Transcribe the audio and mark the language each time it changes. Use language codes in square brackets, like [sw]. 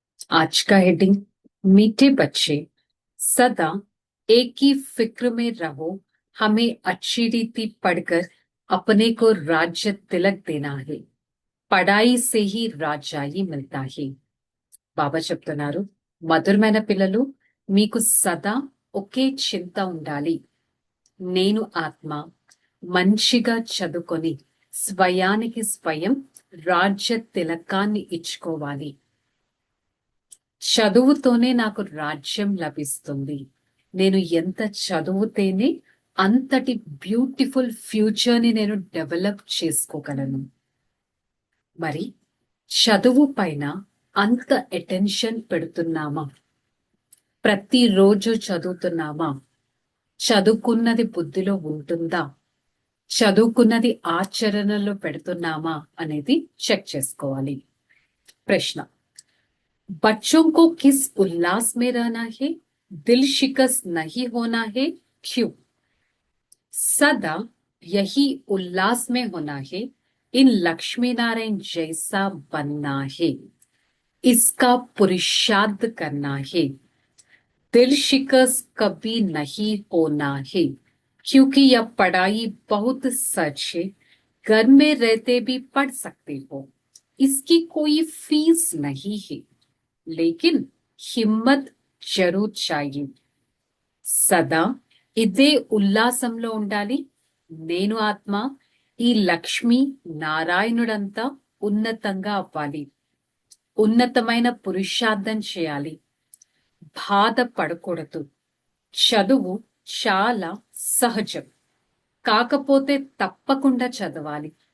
[hi] आज का हेडिंग, मीठे बच्चे सदा एक ही फिक्र में रहो, हमें अच्छी रीति पढ़कर अपने को राज्य तिलक देना है, పడాయి से ही రాజ్యాయి మిల్తా హి. [te] బాబా చెప్తున్నారు, మధురమైన పిల్లలు, మీకు సదా ఒకే చింత ఉండాలి. నేను ఆత్మ మంచిగా చదువుకొని స్వయానికి స్వయం రాజ్య తిలకాన్ని ఇచ్చుకోవాలి. చదువుతోనే నాకు రాజ్యం లభిస్తుంది. నేను ఎంత చదువుతేనే అంతటి బ్యూటిఫుల్ ఫ్యూచర్ ని నేను డెవలప్ చేసుకోగలను. మరి చదువు పైన అంత అటెన్షన్ పెడుతున్నామా? ప్రతిరోజు చదువుతున్నామా? చదువుకున్నది బుద్ధిలో ఉంటుందా? చదువుకున్నది ఆచరణలో పెడుతున్నామా అనేది చెక్ చేసుకోవాలి. [hi] ప్రశ్న, बच्चों को किस उल्लास में रहना है, दिल शिकस्त नहीं होना है, क्यों? सदा यही उल्लास में होना है, इन लक्ष्मी नारायण जैसा बनना है, इसका पुरुषार्थ करना है, दिल शिकस्त कभी नहीं होना है, क्योंकि यह पढ़ाई बहुत सच है, घर में रहते भी पढ़ सकते हो, इसकी कोई फीस नहीं है, लेकिन हिम्मत जरूर चाहिए. [te] సదా ఇదే ఉల్లాసంలో ఉండాలి. నేను ఆత్మ ఈ లక్ష్మి నారాయణుడంతా ఉన్నతంగా అవ్వాలి. ఉన్నతమైన పురుషార్థం చేయాలి. బాధపడకూడదు. చదువు చాలా సహజం, కాకపోతే తప్పకుండా చదవాలి.